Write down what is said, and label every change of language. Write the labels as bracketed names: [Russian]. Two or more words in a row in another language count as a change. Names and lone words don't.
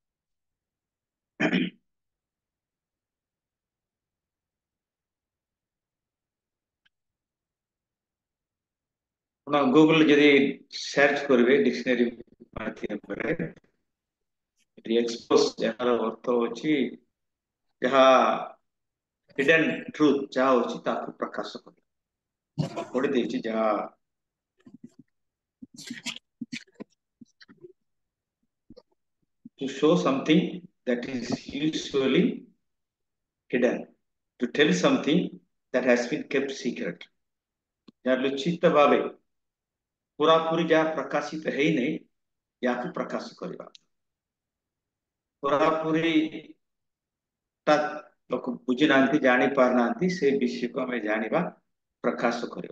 [Odia] ଆପଣ ଗୁଗଲ ଯଦି ସର୍ଚ୍ଚ କରିବେ ଡିକ୍ସନାରୀ ମାଧ୍ୟମରେ ଏକ୍ସପୋଜ ଯାହାର ଅର୍ଥ ହଉଛି ଯାହା [English] hidden truth [Odia] ଯାହା ହଉଛି ତାକୁ ପ୍ରକାଶ କରିବା। ପଢି ଦେଇଛି ଯାହା [English] to show something that is usually hidden, to tell something that has been kept secret. [Odia] ଯାହା ଲୁଚିତ ଭାବେ ପୁରାପୁରି ଯାହା ପ୍ରକାଶିତ ହେଇନି ଯାହାକୁ ପ୍ରକାଶ କରିବା। ପୁରାପୁରି ତା ଲୋକ ବୁଝି ନାହାନ୍ତି ଜାଣି ପାରୁନାହାନ୍ତି ସେ ବିଷୟକୁ ଆମେ ଜାଣିବା ପ୍ରକାଶ କରିବା।